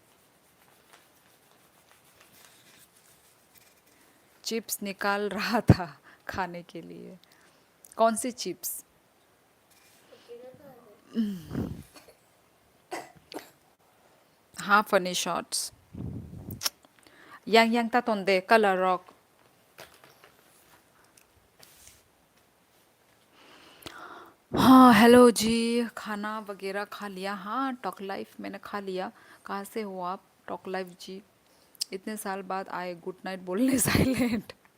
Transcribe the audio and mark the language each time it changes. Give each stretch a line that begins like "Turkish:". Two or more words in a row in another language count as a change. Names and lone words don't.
Hindi: चिप्स निकाल रहा था खाने के लिए। कौन सी चिप्स? हाँ फनी शॉट्स। yang yang ta tonde color rock। हाँ हेलो जी, खाना वगैरह खा लिया? हाँ टॉक लाइफ मैंने खा लिया। कहाँ से हो आप टॉक लाइफ जी? इतने साल बाद आए गुड नाइट बोलने साइलेंट।